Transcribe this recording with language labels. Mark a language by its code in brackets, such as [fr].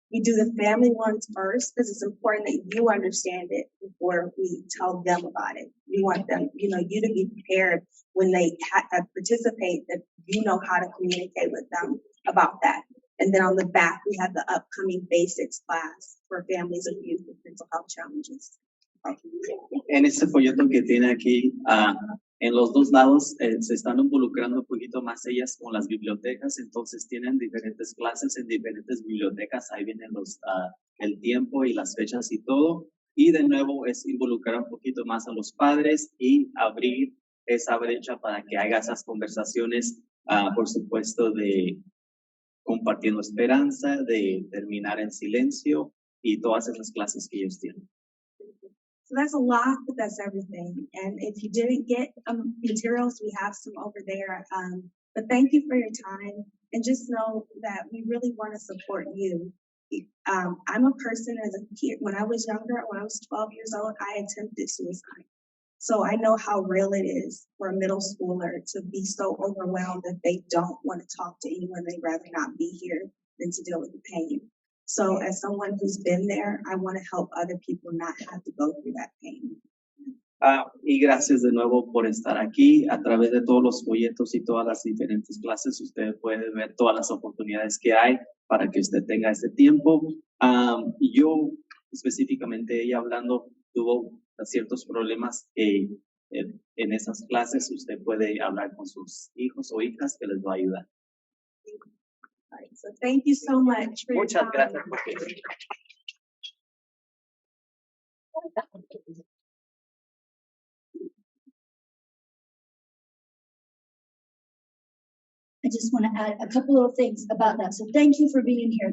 [en] We do the family ones first because it's important that you understand it before we tell them about it. We want them, you to be prepared when they participate, that you know how to communicate with them about that. And then on the back, we have the upcoming basics class for families of youth with mental health challenges. [es] En este folleto que tiene aquí, En los dos lados se están involucrando un poquito más ellas con las bibliotecas, entonces tienen diferentes clases en diferentes bibliotecas, ahí vienen el tiempo y las fechas y todo, y de nuevo es involucrar un poquito más a los padres y abrir esa brecha para que haga esas conversaciones, por supuesto, de compartiendo esperanza, de terminar en silencio y todas esas clases que ellos tienen. [en] So that's a lot, but that's everything. And if you didn't get materials, we have some over there. But thank you for your time. And just know that we really want to support you. I'm a person as a kid, when I was younger, when I was 12 years old, I attempted suicide. So I know how real it is for a middle schooler to be so overwhelmed that they don't want to talk to anyone. They'd rather not be here than to deal with the pain. So as someone who's been there, I want to help other people not have to go through that pain. [es] Y gracias de nuevo por estar aquí. A través de todos los folletos y todas las diferentes clases, usted puede ver todas las oportunidades que hay para que usted tenga ese tiempo. Yo, específicamente ella hablando, tuvo ciertos problemas en esas clases. Usted puede hablar con sus hijos o hijas que les va a ayudar. [en] All right, so thank you so much for your [es] Muchas [en] time. [es] gracias por venir. [en] I just want to add a couple of things about that. So thank you for being here.